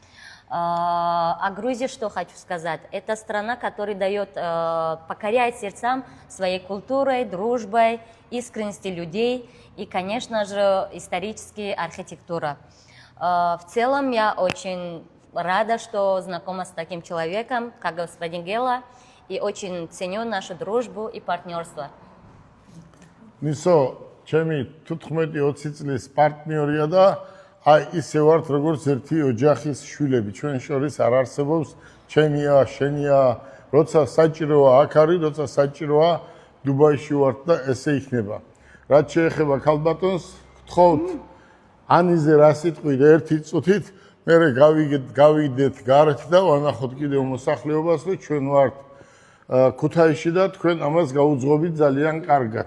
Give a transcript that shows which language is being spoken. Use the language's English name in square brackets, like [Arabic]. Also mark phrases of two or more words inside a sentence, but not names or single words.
[Russian] О Грузии что хочу сказать? Это страна, которая покоряет сердцам своей культурой, дружбой, искренностью людей и, конечно же, исторической архитектурой. В целом я очень рада, что знакома с таким человеком, как господин Гела, и очень ценю нашу дружбу и партнерство. Нисо, [Georgian] ჩემი 15-20 წლის პარტნიორია და აი ისე ვართ როგორც ერთი ოჯახის შვილები. ჩვენ შორის არ არსებობს ჩემია, შენია, როცა საჭიროა აქ არის, როცა საჭიროა დუბაიში ვართ და ესე იქნება. რაც შეეხება ქალბატონს, გთხოვთ ანიზე რა სიტყვით ერთი წუთით მე გავიდეთ გარეთ და ვანახოთ კიდევ მოსახლეობას რომ ჩვენ ვართ ქუთაისში და თქვენ ამას გაუძღობთ ძალიან კარგად.